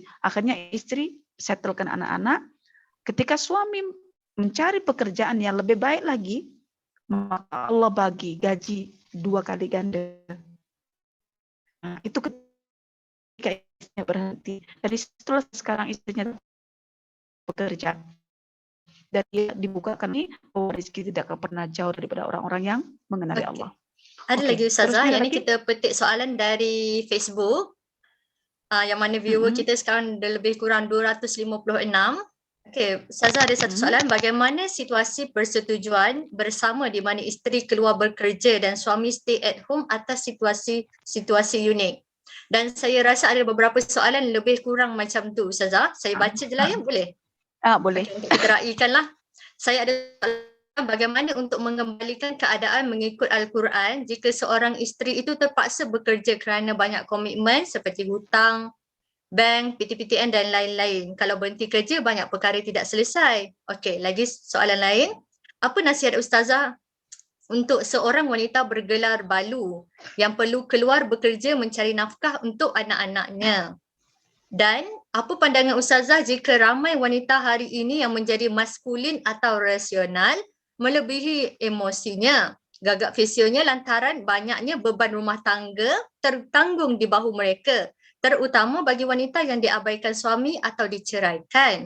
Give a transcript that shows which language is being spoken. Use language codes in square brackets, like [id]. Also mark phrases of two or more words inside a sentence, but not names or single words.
[ms] Akhirnya istri settlekan anak-anak. Ketika suami mencari pekerjaan yang lebih baik lagi, maka Allah bagi gaji 2 kali ganda. Nah, itu ketika istri berhenti. Dari situlah sekarang istrinya bekerja. Dan dia dibukakan ini bahwa rezeki tidak akan pernah jauh daripada orang-orang yang mengenali Okey. Allah. Ada Okey, lagi Ustazah, terusnya ada yang ni lagi? kita petik soalan dari Facebook. Yang mana viewer kita sekarang ada lebih kurang 256. Okey, Ustazah ada satu soalan, bagaimana situasi persetujuan bersama di mana isteri keluar bekerja dan suami [en] stay at home [ms] atas situasi unik? Dan saya rasa ada beberapa soalan lebih kurang macam tu Ustazah. Saya baca je lah ya, boleh? Boleh. Okey, untuk kita raikanlah. Saya ada soalan, bagaimana untuk mengembalikan keadaan mengikut Al-Quran jika seorang isteri itu terpaksa bekerja kerana banyak komitmen seperti hutang, bank, PTPTN dan lain-lain. Kalau berhenti kerja, banyak perkara tidak selesai. Okey, lagi soalan lain. Apa nasihat Ustazah untuk seorang wanita bergelar balu yang perlu keluar bekerja mencari nafkah untuk anak-anaknya? Dan apa pandangan Ustazah jika ramai wanita hari ini yang menjadi maskulin atau rasional melebihi emosinya, gagap fisilnya lantaran banyaknya beban rumah tangga tertanggung di bahu mereka, terutama bagi wanita yang diabaikan suami atau diceraikan.